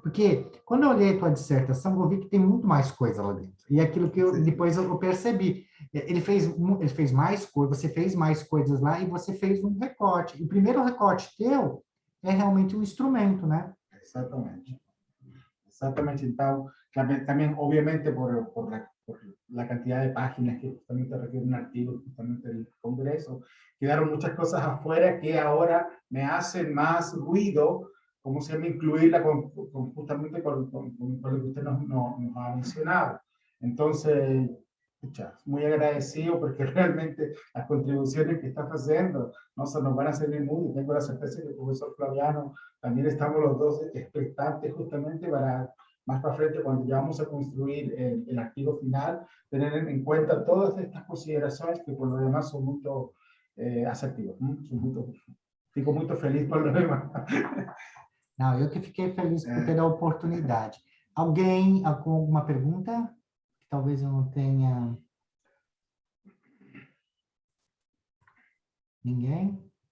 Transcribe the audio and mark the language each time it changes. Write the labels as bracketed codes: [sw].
[pt] Porque quando eu olhei a tua dissertação, eu vi que tem muito mais coisa lá dentro. E aquilo que depois eu percebi. Ele fez mais coisas, você fez mais coisas lá e você fez um recorte. E o primeiro recorte teu é realmente um instrumento, né? Exatamente. Exatamente. [es] Então, también obviamente por la cantidad de páginas que justamente requiere un artículo justamente del Congreso, quedaron muchas cosas afuera que ahora me hacen más ruido, como se llama, incluirla justamente con lo que usted nos ha mencionado. Entonces, pucha, muy agradecido porque realmente las contribuciones que está haciendo no se nos van a servir mucho. Tengo la certeza que el profesor Flaviano también estamos los dos expectantes justamente para más para frente, cuando ya vamos a construir el archivo final, tener en cuenta todas estas consideraciones que por lo demás son muy asertivas. [pt] Fico muito feliz [es] por lo demás. [pt] Não, eu que fiquei feliz por ter a oportunidade. Alguém com alguma pergunta? Que talvez eu não tenha... Ninguém?